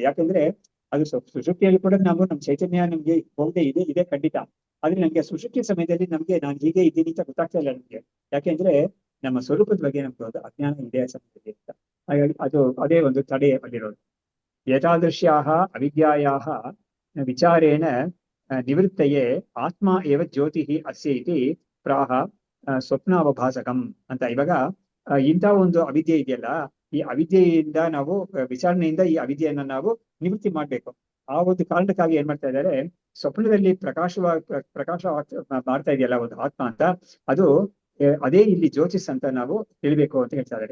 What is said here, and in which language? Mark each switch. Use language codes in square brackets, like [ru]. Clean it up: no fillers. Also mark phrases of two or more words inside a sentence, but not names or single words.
[kn] ಯಾಕಂದ್ರೆ ಅದು ಸುಷುಪ್ತಿಯಲ್ಲಿ ಕೂಡ ನಾವು ನಮ್ಮ ಚೈತನ್ಯ ನಮ್ಗೆ ಹೋಗದೆ ಇದೆ ಖಂಡಿತ. ಆದ್ರೆ ನಮ್ಗೆ ಸುಷುಪ್ತಿ ಸಮಯದಲ್ಲಿ ನಮ್ಗೆ ನಾನು ಹೀಗೆ ಇದ್ದೀನಿ ಅಂತ ಗೊತ್ತಾಗ್ತಾ ಇಲ್ಲ ನಮ್ಗೆ. ಯಾಕೆಂದ್ರೆ ನಮ್ಮ ಸ್ವರೂಪದ ಬಗ್ಗೆ ನಮ್ಗೆ ಒಂದು ಅಜ್ಞಾನ ಇದೆ ಸಮಯದಲ್ಲಿ ಅಂತ. ಹಾಗಾಗಿ ಅದೇ ಒಂದು ತಡೆ ಆಗಿರೋದು. [sa] ಏತಾದೃಶ್ಯಾಹ ಅವಿದ್ಯಾಯಾಹ ವಿಚಾರೇಣ ನಿವೃತ್ತಯೇ ಆತ್ಮ ಏವ ಜ್ಯೋತಿ ಅಸ್ಯ ಇತಿ ಪ್ರಾಹ ಸ್ವಪ್ನಾವಭಾಸಕಂ ಅಂತ. [kn] ಇವಾಗ ಇಂಥ ಒಂದು ಅವಿದ್ಯೆ ಇದೆಯಲ್ಲ, ಈ ಅವಿದ್ಯೆಯಿಂದ ನಾವು ವಿಚಾರಣೆಯಿಂದ ಈ ಅವಿದ್ಯೆಯನ್ನ ನಾವು ನಿವೃತ್ತಿ ಮಾಡ್ಬೇಕು. ಆ ಒಂದು ಕಾರಣಕ್ಕಾಗಿ ಏನ್ ಮಾಡ್ತಾ ಇದ್ದಾರೆ, ಸ್ವಪ್ನದಲ್ಲಿ ಪ್ರಕಾಶ ಮಾಡ್ತಾ ಇದೆಯಲ್ಲ ಒಂದು ಆತ್ಮ ಅಂತ, ಅದು ಅದೇ ಇಲ್ಲಿ ಜ್ಯೋತಿಸ್ ಅಂತ ನಾವು ತಿಳಿಬೇಕು ಅಂತ ಹೇಳ್ತಾ ಇದ್ದಾರೆ.